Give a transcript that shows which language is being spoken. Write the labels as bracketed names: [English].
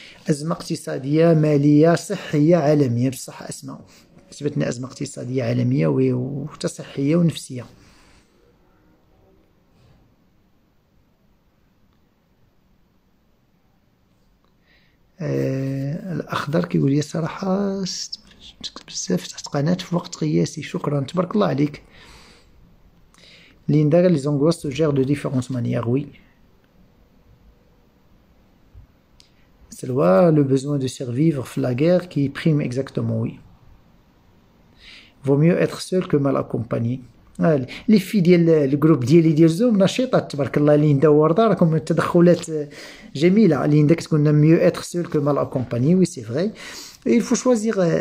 [Arabic] ازمه اقتصاديه ماليه صحيه عالميه، بصح اسماء كتبتنا أزمة اقتصادية عالمية وحتى صحية ونفسية. الأخضر كيقول لي الصراحة بزاف تحت قناة في وقت قياسي. شكرا، تبارك الله عليك. [French] Linda, les angoisses se gèrent de différentes manières, oui. C'est le besoin de survivre la guerre qui prime exactement, oui. Vaut mieux être seul que mal accompagné. [Arabic] لي في ديال الجروب ديال زوم نشيطات تبارك الله. ليندا وورده راكم تدخلات جميله. ليندا كتقول لنا [French] mieux être seul que mal accompagné. Oui, c'est vrai. Et il faut choisir.